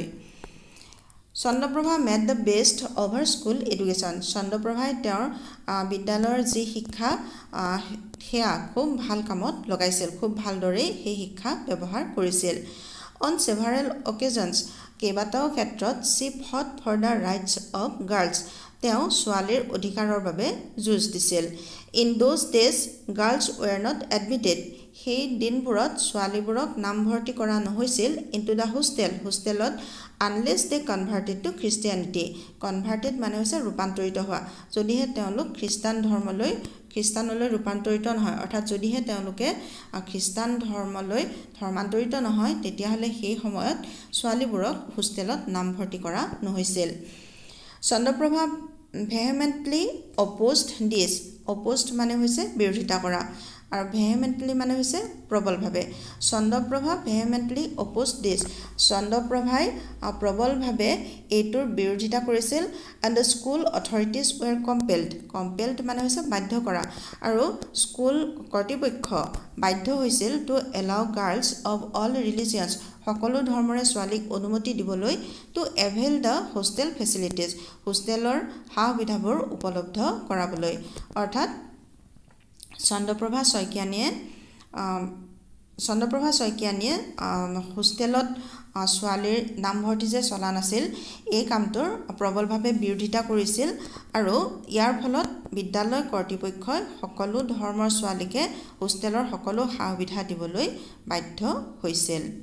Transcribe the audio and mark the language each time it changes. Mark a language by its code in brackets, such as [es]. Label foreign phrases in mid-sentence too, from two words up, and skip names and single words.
[as] চন্দ্ৰপ্ৰভা [en] made the best of her school education [as] চন্দ্ৰপ্ৰভাই তেওঁৰ বিদ্যালয়ৰ যি শিক্ষা সেয়া খুব ভাল কামত লগাইছিল খুব ভালদৰে সেই শিক্ষা ব্যৱহাৰ কৰিছিল। [en] on several occasions [as] কেইবাটাও ক্ষেত্ৰত [en] she fought for the rights of girls [as] তেওঁ ছোৱালীৰ অধিকাৰৰ বাবে যুঁজ দিছিল। [en] in those days girls were not admitted [as] সেই দিনবোৰত ছোৱালীবোৰক নামভৰ্তি কৰা নহৈছিল [en] into the hostel unless they converted to Christianity converted [as] মানে হৈছে ৰূপান্তৰিত হোৱা যদিহে তেওঁলোক খ্ৰীষ্টানলৈ ৰূপান্তৰিত নহয় অৰ্থাৎ যদিহে তেওঁলোকে খ্ৰীষ্টান ধৰ্মান্তৰিত নহয় তেতিয়াহ'লে সেই সময়ত ছোৱালীবোৰক হোষ্টেলত নামভৰ্তি কৰা নহৈছিল। চন্দ্ৰপ্ৰভা [en] vehemently opposed this [as] opposed মানে হৈছে বিৰোধিতা কৰা আৰু vehemently মানে হৈছে প্ৰবলভাৱে চন্দ্ৰপ্ৰভা [en] vehemently opposed this [as] চন্দ্ৰপ্ৰভাই প্ৰবলভাৱে এইটোৰ বিৰোধিতা কৰিছিল [en] and the school authorities were compelled [as] মানে হৈছে বাধ্য কৰা আৰু স্কুল কৰ্তৃপক্ষ বাধ্য হৈছিল [en] to allow girls of all religions [as] সকলো ধৰ্মৰে ছোৱালীক অনুমতি দিবলৈ [en] to avail the hostel facilities [as] হোষ্টেলৰ সা সুবিধাবোৰ উপলব্ধ কৰাবলৈ অৰ্থাৎ চন্দ্ৰপ্ৰভা শইকীয়ানীয়ে হোষ্টেলত ছোৱালীৰ নামভৰ্তি যে চলা নাছিল এই কামটোৰ প্ৰবলভাৱে বিৰোধিতা কৰিছিল আৰু ইয়াৰ ফলত বিদ্যালয় কৰ্তৃপক্ষই সকলো ধৰ্মৰ ছোৱালীকে হোষ্টেলৰ সকলো সা সুবিধা দিবলৈ বাধ্য হৈছিল